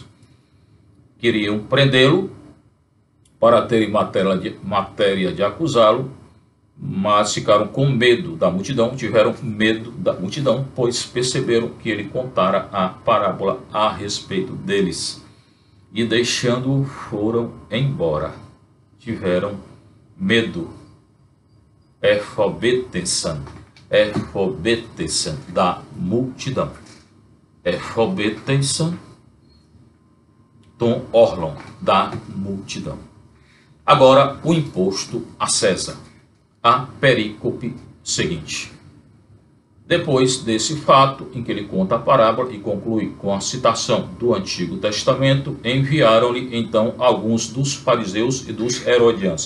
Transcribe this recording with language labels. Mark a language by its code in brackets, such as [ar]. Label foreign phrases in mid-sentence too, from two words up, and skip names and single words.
[pt] Queriam prendê-lo para terem matéria de acusá-lo, mas ficaram com medo da multidão, tiveram medo da multidão, pois perceberam que ele contara a parábola a respeito deles. E deixando-o, foram embora. Tiveram medo. Efobetesan da multidão. [el] ἐφοβήθησαν τὸν ὄχλον, [pt] da multidão. Agora, o imposto a César. A perícope seguinte. Depois desse fato, em que ele conta a parábola e conclui com a citação do Antigo Testamento, enviaram-lhe então alguns dos fariseus e dos herodianos.